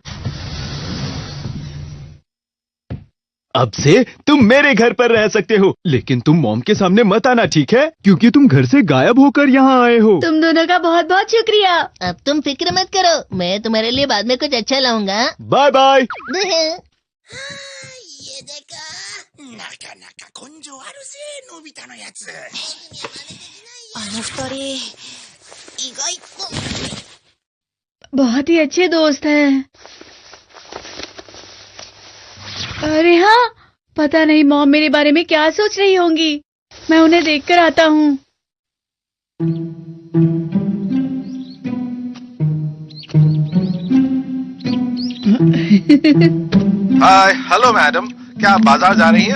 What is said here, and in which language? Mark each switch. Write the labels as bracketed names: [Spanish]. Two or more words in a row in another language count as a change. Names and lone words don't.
[Hindi] अब से तुम मेरे घर पर रह सकते हो, लेकिन तुम मॉम के सामने मत आना, ठीक है? क्योंकि तुम घर से गायब होकर यहाँ आए हो। तुम दोनों का बहुत बहुत शुक्रिया। अब तुम फिक्र मत करो, मैं तुम्हारे लिए बाद में कुछ अच्छा लाऊंगा। [English] bye bye. [Hindi] ये देखा, [Japanese] なかなか根性あるぜ のび太のやつ. あの二人、意外と [Hindi] बहुत ही अच्छे दोस्त हैं। अरे हाँ, पता नहीं मॉम मेरे बारे में क्या सोच रही होंगी। मैं उन्हें देखकर आता हूँ। [English] Hi, hello madam, [Hindi] क्या आप बाजार जा रही हैं?